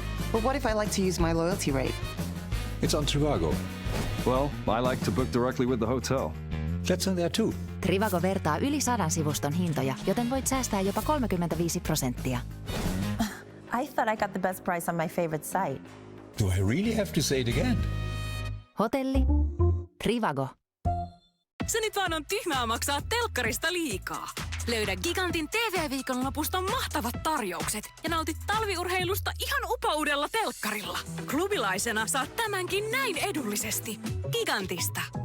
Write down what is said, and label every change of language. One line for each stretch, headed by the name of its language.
English: But what if I like to use my loyalty rate? It's on Trivago. Well, I like to book directly with the hotel. That's on there too.
Finnish: Trivago vertaa yli 100 sivuston hintoja, joten voit säästää jopa 35%.
English: I thought I got the best price on my favorite site. Do I really have to say it again?
Finnish: Hotelli. Trivago. Se nyt vaan on tyhmää maksaa telkkarista liikaa. Löydä Gigantin TV-viikonlopusta mahtavat tarjoukset ja nautit talviurheilusta ihan upoudella telkkarilla. Klubilaisena saat tämänkin näin edullisesti. Gigantista.